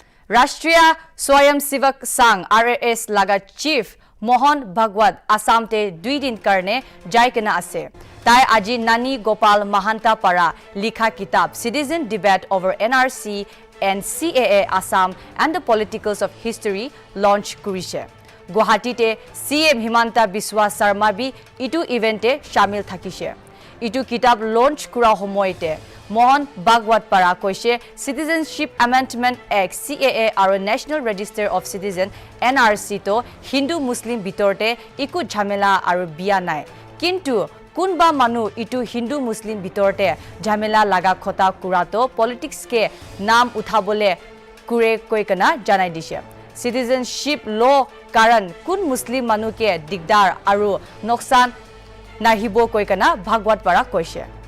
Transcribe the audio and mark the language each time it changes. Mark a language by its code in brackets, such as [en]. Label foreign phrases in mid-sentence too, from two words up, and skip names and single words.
[nag] Rashtriya Swayamsevak Sangh RAS laga chief Mohan Bhagwat Assam te 2 din karne jai kena ase. Tai aji Nani Gopal Mahanta para likha kitab Citizen Debate over NRC and CAA Assam and the Politicals of History launch kurise. Guwahati te CM Himanta Biswa Sarma bi itu evente shamil thakise. Itu kitab launch kura homoite Mohan Bhagwat para koise Citizenship Amendment Act CAA aru National Register of Citizen NRC to Hindu Muslim bitorte iku jhamela aru biya nai. Kintu kunba manu itu Hindu Muslim bitorte jhamela laga khota kurato politics ke naam uthabole kure koi kana janai dise. [en] Citizenship law [nag] karan kun Muslim manu ke digdar aru noksan nahibo koi kana Bhagwat para koise.